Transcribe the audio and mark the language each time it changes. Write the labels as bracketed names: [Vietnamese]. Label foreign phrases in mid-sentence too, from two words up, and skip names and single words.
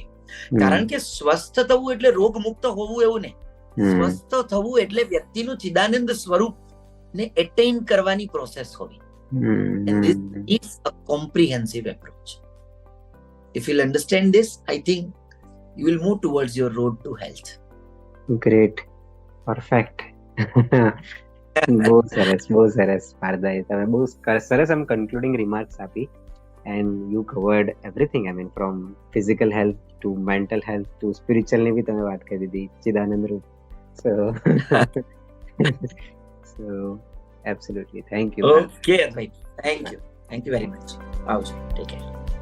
[Gujarati] કારણ કે સ્વસ્થ થવું એટલે રોગ મુક્ત હોવું એવું નહીં. સ્વસ્થ થવું એટલે વ્યક્તિનું ચિદાનંદ સ્વરૂપ ને એટેઇન કરવાની પ્રોસેસ હોવી. [English] And this is a comprehensive approach. If you'll understand this, I think you will move towards your road to health. Great. Perfect. [Gujarati] બહુ સરસ પાર્થભાઈ, તમે બહુ સરસ આમ [English] concluding remarks [Gujarati] આપી. [English] And you covered everything. I mean, from physical health to mental health to spiritual [Gujarati] ની બી તમે વાત કરી દીધી, ચિદાનંદ રૂપ. [English] So absolutely. Thank you. Okay, thank you very much. Awesome. Take care.